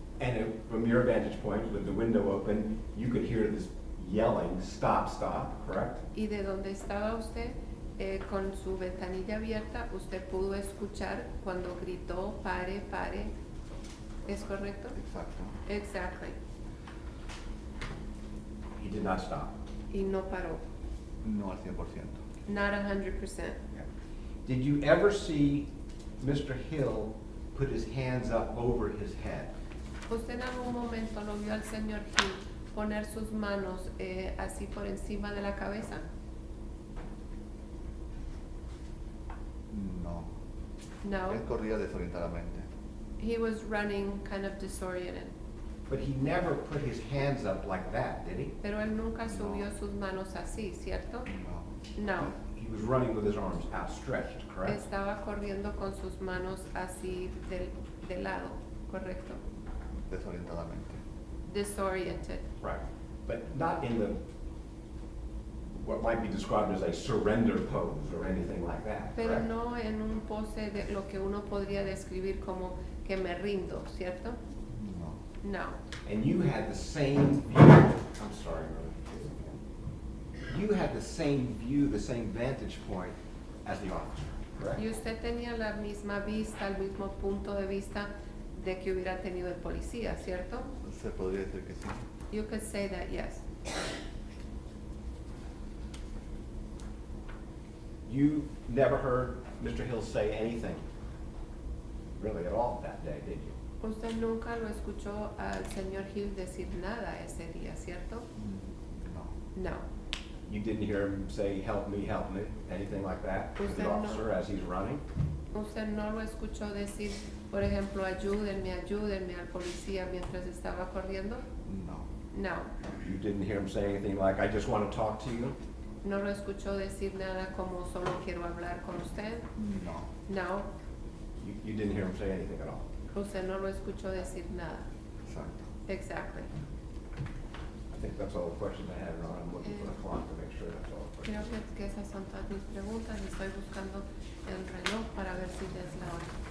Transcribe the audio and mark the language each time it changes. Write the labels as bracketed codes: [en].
[en] And from your vantage point, with the window open, you could hear this yelling, stop, correct? [es] Y de donde estaba usted, con su ventanilla abierta, usted pudo escuchar cuando gritó, pare, pare. ¿Es correcto? Exacto. [en] Exactly. He did not stop. [es] Y no paró. No al 100%. [en] Not 100%. Did you ever see Mr. Hill put his hands up over his head? [es] ¿Usted en algún momento lo vio al señor Hill poner sus manos así por encima de la cabeza? No. [en] No. [es] Él corría desorientadamente. [en] He was running kind of disoriented. But he never put his hands up like that, did he? [es] Pero él nunca subió sus manos así, ¿cierto? No. [en] No. He was running with his arms outstretched, correct? [es] Estaba corriendo con sus manos así de lado, ¿correcto? Desorientadamente. [en] Disoriented. Right. But not in the, what might be described as a surrender pose or anything like that, [es] Pero [en] correct? [es] no en un pose de lo que uno podría describir como que me rindo, ¿cierto? No. [en] No. And you had the same view, I'm sorry, Rosie. You had the same view, the same vantage point as the officer, correct? [es] Y usted tenía la misma vista, el mismo punto de vista de que hubiera tenido el policía, ¿cierto? Se podría decir que sí. [en] You could say that, yes. You never heard Mr. Hill say anything really at all that day, did you? [es] Usted nunca lo escuchó al señor Hill decir nada ese día, ¿cierto? No. [en] No. You didn't hear him say, help me, anything like that to [es] Usted [en] the [es] no. [en] officer as he's running? [es] Usted no lo escuchó decir, por ejemplo, ayúdenme, ayúdenme al policía mientras estaba corriendo. No. [en] No, You didn't hear him say anything like, I just want to talk to you? [es] no lo escuchó decir nada como solo quiero hablar con usted. No. [en] No, You didn't hear him say anything at all? [es] usted no lo escuchó decir nada. Exacto. [en] Exactly. I think that's all the questions I had, and I'm looking for the clock to make sure that's all the [es] Creo [en] questions. [es] que esas son todas mis preguntas. Estoy buscando el reloj para ver si es la hora.